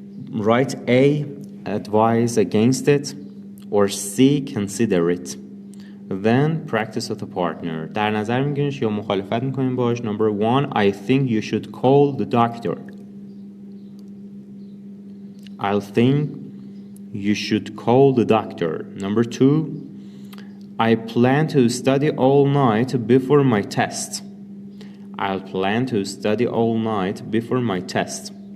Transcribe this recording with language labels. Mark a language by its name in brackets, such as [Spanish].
[English] write A, advise against it, or C, consider it. Then practice with a partner. [Persian] در نظر میگیرینش یا مخالفت میکنین باش. [English] Number 1, I think you should call the doctor. I think you should call the doctor. Number 2, I plan to study all night before my test. I'll plan to study all night before my test.